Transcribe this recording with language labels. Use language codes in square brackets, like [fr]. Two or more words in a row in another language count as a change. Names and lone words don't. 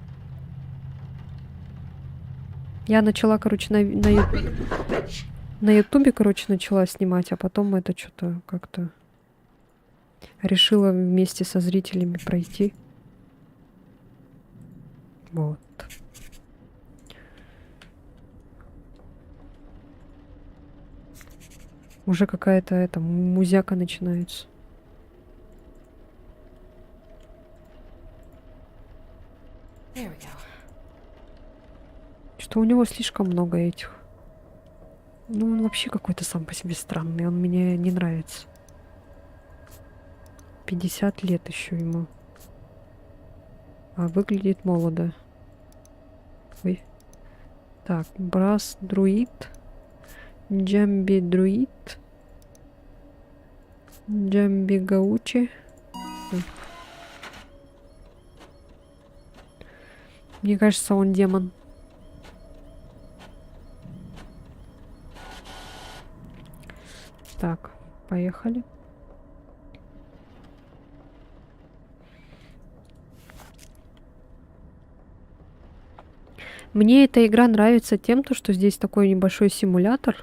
[ru] Я начала, короче, на Ютубе, короче, начала снимать, а потом это что-то как-то решила вместе со зрителями пройти. Вот. Уже какая-то музяка начинается. [en] There we go. [ru] Что у него слишком много этих. Ну, он вообще какой-то сам по себе странный. Он мне не нравится. 50 лет еще ему. А выглядит молодо. Ой. Так, брас друид. Джамби друид. Джамби гаучи. Мне кажется, он демон. Так, поехали. Мне эта игра нравится тем, что здесь такой небольшой симулятор.